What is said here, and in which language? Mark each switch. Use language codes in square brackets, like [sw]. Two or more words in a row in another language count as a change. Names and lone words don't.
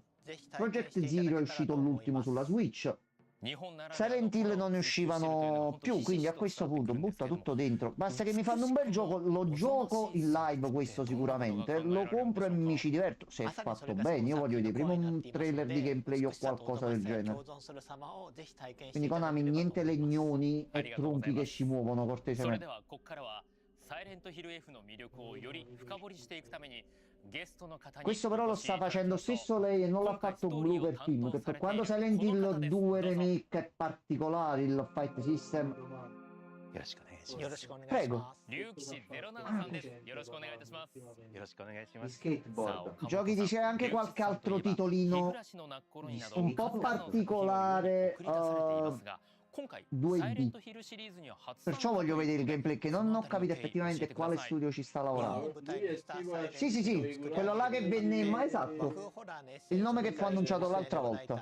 [it] Project Zero è uscito l'ultimo sulla Switch. Silent Hill non ne uscivano più, quindi a questo punto butta tutto dentro. Basta che mi fanno un bel gioco, lo gioco in live questo sicuramente, lo compro e mi ci diverto. Se è fatto bene, io voglio vedere prima un trailer di gameplay o qualcosa del genere. Quindi Konami, niente legnoni e tronchi che si muovono cortesemente. [ja] サイレントヒル F の魅力をより深掘りしていくためにゲストの方に [it] Questo però lo sta facendo stesso lei e non l'ha fatto Blooper Team, che per quanto Silent Hill 2 Remake è particolare il [en] fight system. [ja] よろしくお願いします。よろしくお願いします。龍騎士07さんです。よろしくお願いいたします。よろしくお願いしま [it] Di [ja] す。 [it] skateboard. Giochi di c'è anche qualche altro titolino un po' particolare 2D. Perciò voglio vedere il gameplay, che non ho capito effettivamente quale studio ci sta lavorando. Sì, sì, sì, quello là che venne, ma esatto, il nome che fu annunciato l'altra volta.